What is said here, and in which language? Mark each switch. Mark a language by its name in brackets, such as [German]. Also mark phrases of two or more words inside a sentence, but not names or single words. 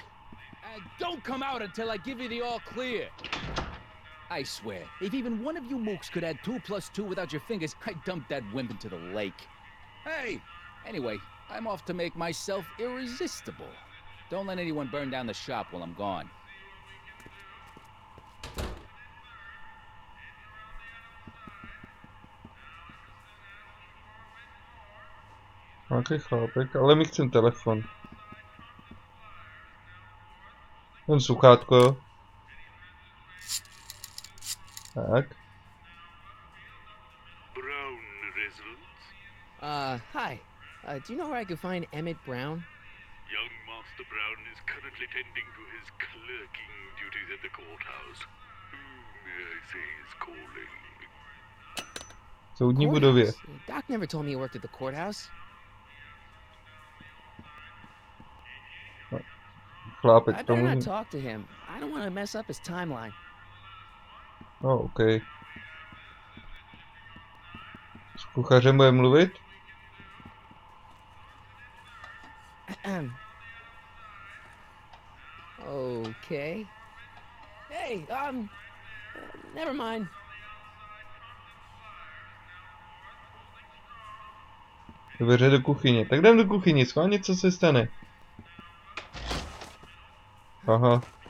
[English] And don't come out until I give you the all clear. I swear, if even one of you mooks could add 2 + 2 without your fingers, I'd dump that wimp into the lake. Hey! Anyway, I'm off to make myself irresistible. Don't let anyone burn down the shop while I'm gone. [Czech] Nějaký chlápek, ale mi chcem telefon. Jen sluchátko. Tak. [English] Brown residence. Hi. Do you know where I could find Emmett Brown? Young Master Brown is currently tending to his clerking duties at the courthouse. Who may I say is calling? [Czech] Soudní budově. [English] Courthouse? Doc never told me he worked at the courthouse. [Czech] Chlápek [English] I [Czech] tomu... [English] better not talk to him. I don't want to mess up his timeline. [Czech] No, OK. S kuchařem bude mluvit? [English] Okay. Hey, never mind. [Czech] Dveře do kuchyně. Tak jdem do kuchyně, schválně co se stane. Aha.